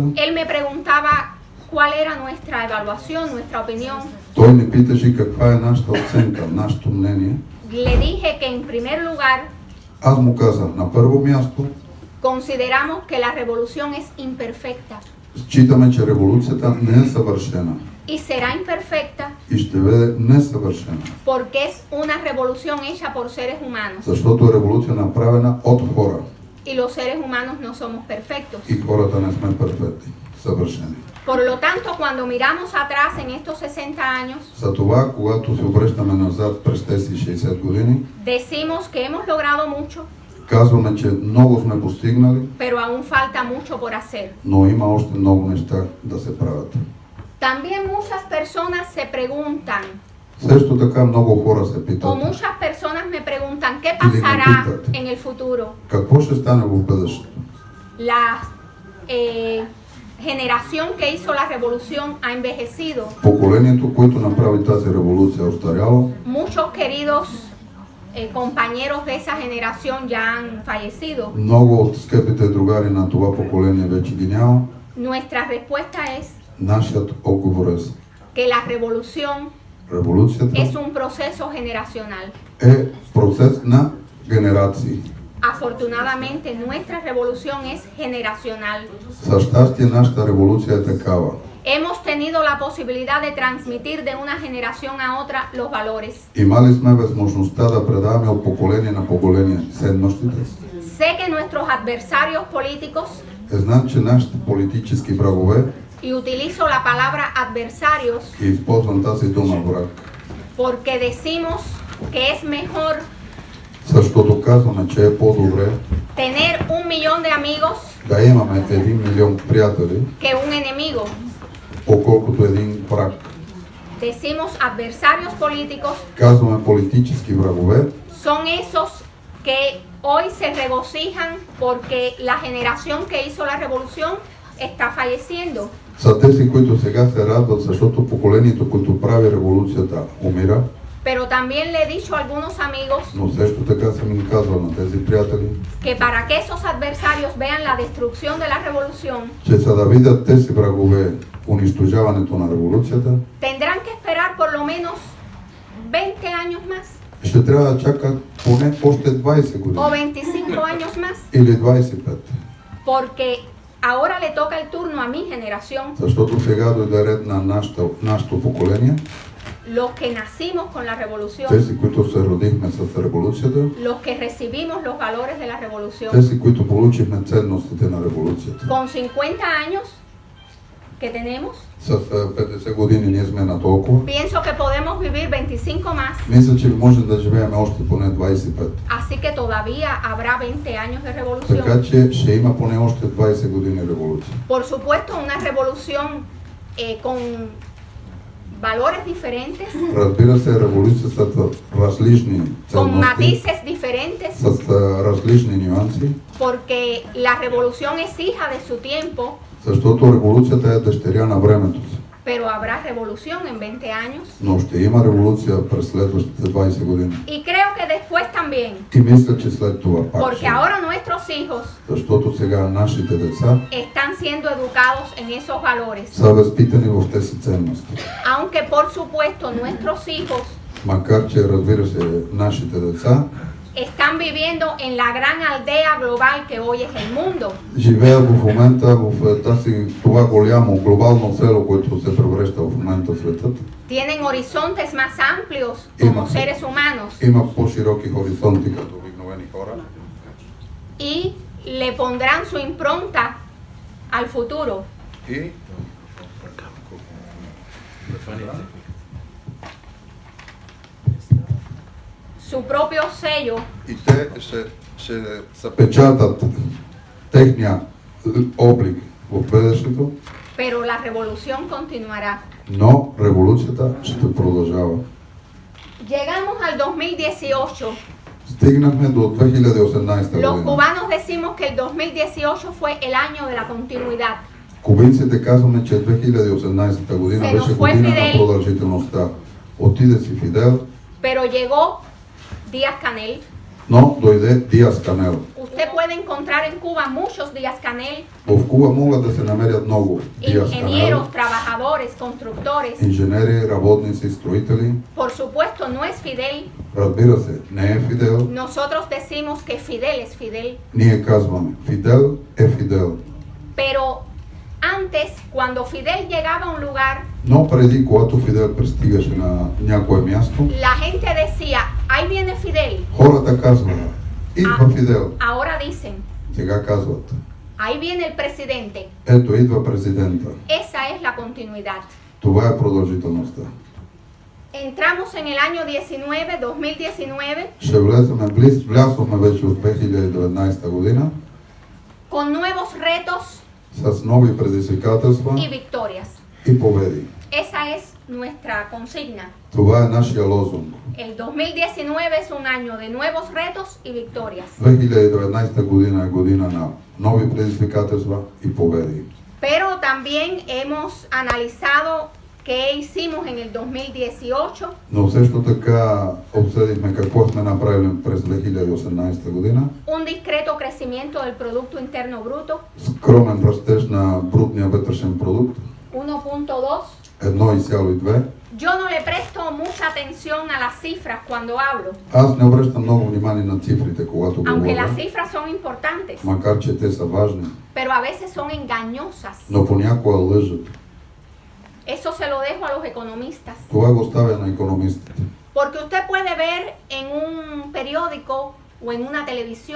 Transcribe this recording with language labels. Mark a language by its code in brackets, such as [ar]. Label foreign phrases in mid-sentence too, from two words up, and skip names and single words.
[es] él me preguntaba cuál era nuestra evaluación, nuestra opinión. [bg] той ни питаше каква е нашата оценка, нашето мнение. [es] Le dije que en primer lugar [bg] Аз му казах, на първо място, [es] consideramos que la revolución es imperfecta [bg] считаме, че революцията не е съвършена [es] y será imperfecta [bg] и ще бъде несъвършена, [es] porque es una revolución hecha por seres humanos [bg] защото е революция направена от хора [es] y los seres humanos no somos perfectos. [bg] и хората не сме перфектни, съвършени. [es] Por lo tanto, cuando miramos atrás en estos 60 años, [bg] Затова, когато се обръщаме назад през тези 60 години, [es] decimos que hemos logrado mucho, [bg] казваме, че много сме постигнали, [es] pero aún falta mucho por hacer. [bg] но има още много неща да се правят. [es] También muchas personas se preguntan, [bg] Също така много хора се [es] o [bg] питат, [es] muchas personas me preguntan, ¿qué pasará en el futuro? [bg] какво ще стане в бъдещето? [es] La generación que hizo la revolución ha envejecido. [bg] Поколението, което направи тази революция, е остаряло. [es] Muchos queridos compañeros de esa generación ya han fallecido. [bg] Много от скъпите другари на това поколение вече ги няма. [es] Nuestra respuesta es [bg] Нашият отговор е, [es] que la revolución [bg] революцията [es] es un proceso generacional. [bg] е процес на генерации. [es] Afortunadamente, nuestra revolución es generacional. [bg] За щастие, нашата революция е такава. [es] Hemos tenido la posibilidad de transmitir de una generación a otra los valores. [bg] Имали сме възможността да предаваме от поколение на поколение ценностите. [es] Sé que nuestros adversarios políticos, [bg] Знам, че нашите политически врагове, [es] y utilizo la palabra adversarios [bg] и използвам тази дума враг, [es] porque decimos que es mejor [bg] защото казваме, че е по-добре [es] tener 1 millón de amigos [bg] да имаме 1 милион приятели, [es] que un enemigo. [bg] отколкото един враг. [es] Decimos adversarios políticos [bg] Казваме политически врагове, [es] son esos que hoy se regocijan porque la generación que hizo la revolución está falleciendo. [bg] са тези, които сега се радват, защото поколението, което прави революцията, умира. [es] Pero también le he dicho a algunos amigos [bg] Но също така съм им казвал на тези приятели, [es] que para que esos adversarios vean la destrucción de la revolución, [bg] че за да видят тези врагове унищожаването на революцията, [es] tendrán que esperar por lo menos 20 años más [bg] ще трябва да чакат поне още 20 години [es] o 25 años más, [bg] или 25. [es] porque ahora le toca el turno a mi generación [bg] Защото сега дойде ред на нашето поколение [es] los que nacimos con la revolución, [bg] тези, които се родихме с революцията, [es] los que recibimos los valores de la revolución, [bg] тези, които получихме ценностите на революцията. [es] con 50 años que tenemos, [bg] С 50 години ние сме на толкова. [es] pienso que podemos vivir 25 más, [bg] Мисля, че можем да живеем още поне 25. [es] así que todavía habrá 20 años de revolución. [bg] Така че ще има поне още 20 години революция. [es] Por supuesto, una revolución con valores diferentes, [bg] Разбира се, революция с различни [es] con [bg] ценности, [es] matices diferentes, [bg] с различни нюанси, [es] porque la revolución es hija de su tiempo, [bg] защото революцията е дъщеря на времето си. [es] pero habrá revolución en 20 años. [bg] Но ще има революция през следващите 20 години. [es] Y creo que después también, [bg] И мисля, че след това пак [es] porque [bg] ще. [es] ahora nuestros hijos [bg] Защото сега нашите деца [es] están siendo educados en esos valores. [bg] са възпитани в тези ценности. [es] Aunque por supuesto nuestros hijos [bg] Макар че, разбира се, нашите деца [es] están viviendo en la gran aldea global que hoy es el mundo. [bg] живеят в момента в това голямо глобално село, което се превръща в момента в светът. [es] Tienen horizontes más amplios como seres humanos [bg] Има по-широки хоризонти като обикновени хора. [es] y le pondrán su impronta al futuro. [bg] И [es] Su propio sello [bg] и те ще запечатат техния облик в бъдещето, [es] pero la revolución continuará. [bg] но революцията ще продължава. [es] Llegamos al 2018. [bg] Стигнахме до 2018 [es] Los [bg] година. [es] cubanos decimos que el 2018 fue el año de la continuidad. [bg] Кубинците казваме, че 2018 година [es] Se nos [bg] беше [es] fue [bg] година на [es] Fidel. [bg] продължителността. Отиде си Фидел, [es] Pero llegó Díaz Canel. [bg] но дойде Диас Канел. [es] Usted puede encontrar en Cuba muchos Díaz Canel, [bg] В Куба могат да се намерят много Диас Канел, [es] ingenieros, trabajadores, constructores. [bg] инженери, работници, строители. [es] Por supuesto, no es Fidel. [bg] Разбира се, не е Фидел. [es] Nosotros decimos que Fidel es Fidel. [bg] Ние казваме, Фидел е Фидел. [es] Pero antes, cuando Fidel llegaba a un lugar, [bg] Но преди, когато Фидел пристигаше на някое място, [es] la gente decía, ahí viene Fidel. [bg] хората казваха, идва Фидел. [es] Ahora dicen, [bg] Сега казват, [es] ahí viene el presidente. [bg] ето идва президента. [es] Esa es la continuidad. [bg] Това е продължителността. [es] Entramos en el año 2019, [bg] Ще влеземе, влязохме вече от 2019 година [es] con nuevos retos [bg] с нови предизвикателства [es] y victorias. [bg] и победи. [es] Esa es nuestra consigna. [bg] Това е нашия лозунг. [es] El 2019 es un año de nuevos retos y victorias. [bg] 2019 година е година на нови предизвикателства и победи. [es] Pero también hemos analizado qué hicimos en el 2018 [bg] Но също така обсъдихме какво сме направили през 2018 година. [es] un discreto crecimiento del Producto Interno Bruto, [bg] Скромен растеж на брутния вътрешен продукт [es] 1.2. [bg] 1,2. [es] Yo no le presto mucha atención a las cifras cuando hablo, [bg] Аз не обръщам много внимание на цифрите, когато [es] aunque las [bg] говоря, [es] cifras son importantes, [bg] макар че те са важни, [es] pero a veces son engañosas. [bg] но понякога лъжат. [es] Eso se lo dejo a los economistas, [bg] Това го оставя на икономистите. [es] porque usted puede ver en un periódico o en una televisión